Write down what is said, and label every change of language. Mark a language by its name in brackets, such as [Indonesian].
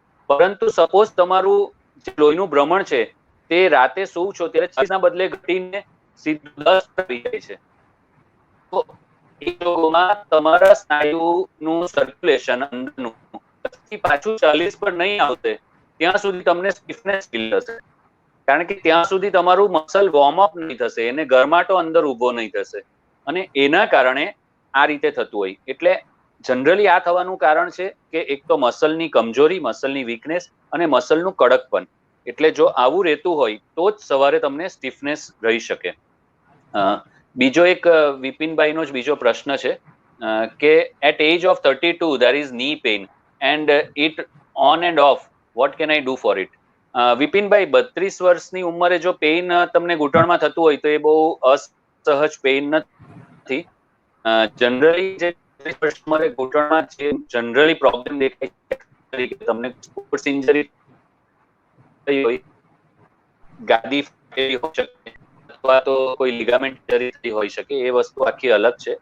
[Gujarati] પરંતુ સપોઝ તમારું જે લોહીનું ભ્રમણ છે તે રાતે સુવ છો ત્યારે 40 ના બદલે ઘટીને સીધું 10 થઈ જાય છે, તો એ લોકોમાં તમારા સ્નાયુનું સર્ક્યુલેશન અંદરનું પછી પાછું 40 પર નહીં આવશે ત્યાં સુધી તમને સ્ટીફનેસ ફીલ થશે, કારણ કે ત્યાં સુધી તમારું મસલ વોર્મઅપ નહીં થશે, એને ગરમાટો અંદર ઊભો નહીં થશે, અને એના કારણે આ રીતે થતું હોય. એટલે જનરલી આ થવાનું કારણ છે કે એક તો મસલની કમજોરી, મસલની વીકનેસ અને મસલનું કડકપન. એટલે જો આવું રહેતું હોય તો જ સવારે તમને સ્ટીફનેસ રહી શકે. બીજો એક વિપિનભાઈનો જ બીજો પ્રશ્ન છે કે [English] At age of 32 there is knee pain and it on and off, what can I do for it? [Gujarati] Vipinbhai, 32 વર્ષની ઉંમરે જો પેઇન તમને ઘૂંટણમાં થતું હોય તો એ બહુ અસહજ પેઇન નથી. જનરલી જે 32 વર્ષની ઉંમરે ઘૂંટણમાં જે જનરલી પ્રોબ્લેમ દેખાય છે, તમને સ્પોર્ટ્સ ઇન્જરી થઈ હોય, ગાદી ફાટેલી હોઈ શકે, અથવા તો કોઈ લિગામેન્ટ ઇન્જરી થઈ હોઈ શકે, એ વસ્તુ આખી અલગ છે.